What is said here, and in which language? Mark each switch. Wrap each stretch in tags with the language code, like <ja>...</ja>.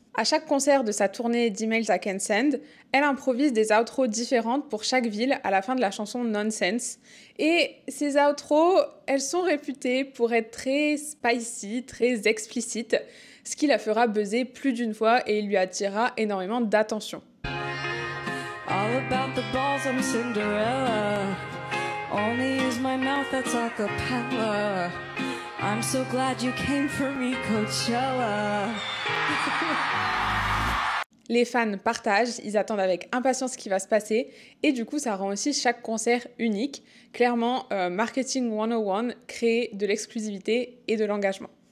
<fr>À chaque concert de sa tournée d'Emails I Can't Send, elle improvise des outros différentes pour chaque ville à la fin de la chanson Nonsense. Et ces outros, elles sont réputées pour être très spicy, très explicites, ce qui la fera buzzer plus d'une fois et lui attirera énormément d'attention.</fr> <en>All about the balls, I'm Cinderella. Only use my mouth, that's a cappella. I'm so glad you came for me, Coachella.</en> <fr>Les fans partagent, ils attendent avec impatience ce qui va se passer et du coup ça rend aussi chaque concert unique. Clairement, Marketing 101, créer de l'exclusivité et de l'engagement.</fr>